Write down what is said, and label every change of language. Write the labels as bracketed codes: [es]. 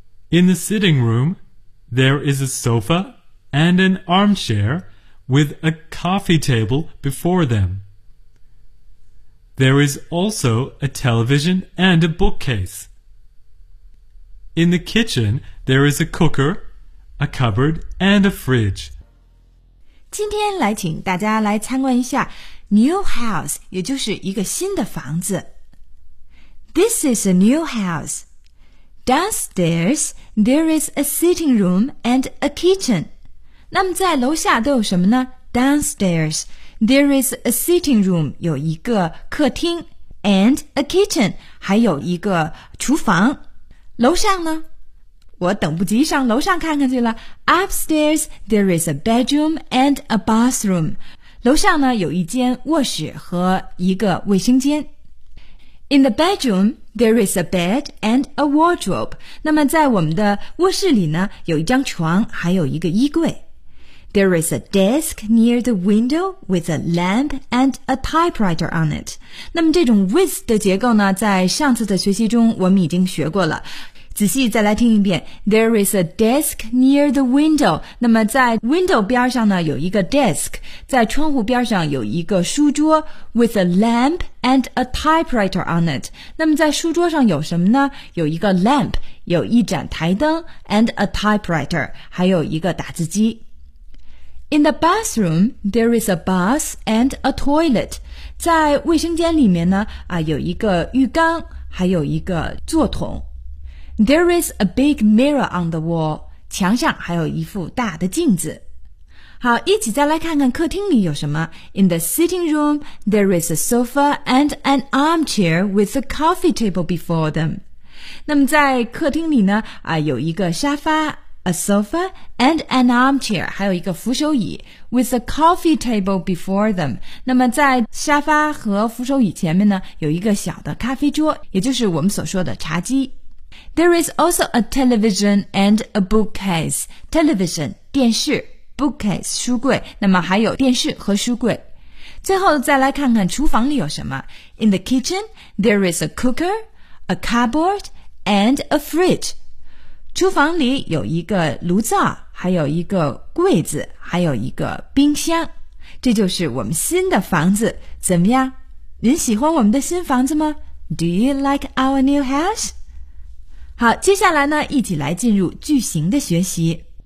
[en] In the sitting room, there is a sofa and an armchair with a coffee table before them. There is also a television and a bookcase. In the kitchen, there is a cooker, a cupboard, and a fridge. [zh] 今天来请大家来参观一下 [en] New house [zh] 也就是一个新的房子。 [en] This is a new house. Downstairs, there is a sitting room and a kitchen. [zh] 那么在楼下都有什么呢？ [en] Downstairs, there is a sitting room, [zh] 有一个客厅 [en] and a kitchen, [zh] 还有一个厨房。楼上呢？我等不及上楼上看看去了。 [en] Upstairs, there is a bedroom and a bathroom. [zh] 楼上呢，有一间卧室和一个卫生间。 [en] In the bedroom, there is a bed and a wardrobe. [zh] 那么在我们的卧室里呢，有一张床，还有一个衣柜。 [en] There is a desk near the window with a lamp and a typewriter on it. [zh] 那么这种 with 的结构呢，在上次的学习中我们已经学过了。仔细再来听一遍 [en] There is a desk near the window [zh] 那么在 window 边上呢有一个 desk 在窗户边上有一个书桌 [en] with a lamp and a typewriter on it [zh] 那么在书桌上有什么呢有一个 lamp 有一盏台灯 [en] and a typewriter [zh] 还有一个打字机 [en] In the bathroom, there is a bath and a toilet [zh] 在卫生间里面呢有一个浴缸还有一个坐桶 [en] There is a big mirror on the wall. [zh] 墙上还有一副大的镜子。好，一起再来看看客厅里有什么。 [en] In the sitting room, there is a sofa and an armchair with a coffee table before them. [zh] 那么在客厅里呢，有一个沙发 , [en] a sofa and an armchair, [zh] 还有一个扶手椅 , [en] with a coffee table before them. [zh] 那么在沙发和扶手椅前面呢，有一个小的咖啡桌，也就是我们所说的茶几。 [en] There is also a television and a bookcase. [zh] Television, 电视 ,bookcase, 书柜。那么还有电视和书柜。最后再来看看厨房里有什么。 [en] In the kitchen, there is a cooker, a cupboard, and a fridge. [zh] 厨房里有一个炉灶，还有一个柜子，还有一个冰箱。这就是我们新的房子。怎么样？您喜欢我们的新房子吗？ [en] Do you like our new house? [zh] 好，接下来呢，一起来进入句型的学习。